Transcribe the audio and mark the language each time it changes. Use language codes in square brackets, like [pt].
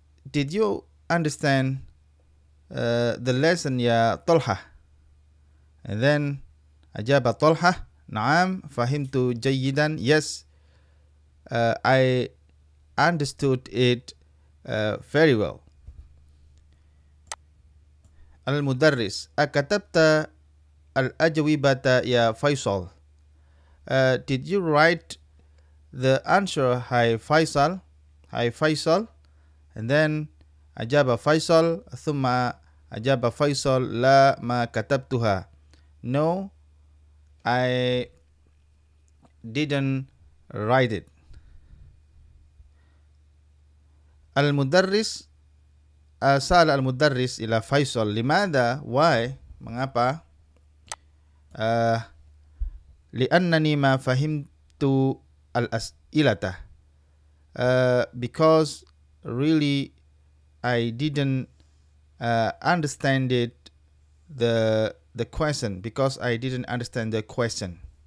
[en] Did you understand the lesson يا طلحة? And then [ar] أجاب طلحة نعم فهمت جيدا, [en] yes, I understood it very well. [ar] المدرس أكتبت الأجوبة يا فيصل? [en] Did you write the answer, hi Faisal? Hi Faisal. And then [ar] أجاب فيصل ثم أجاب فيصل لا ما كتبتها, [en] no, I didn't write it. [ar] المدرس سأل المدرس إلى فيصل لماذا, [en] why, [ms] mengapa? [ar] لأنني ما فهمت الأسئلة, [en] because really I didn't understand it, the question, because I didn't understand the question.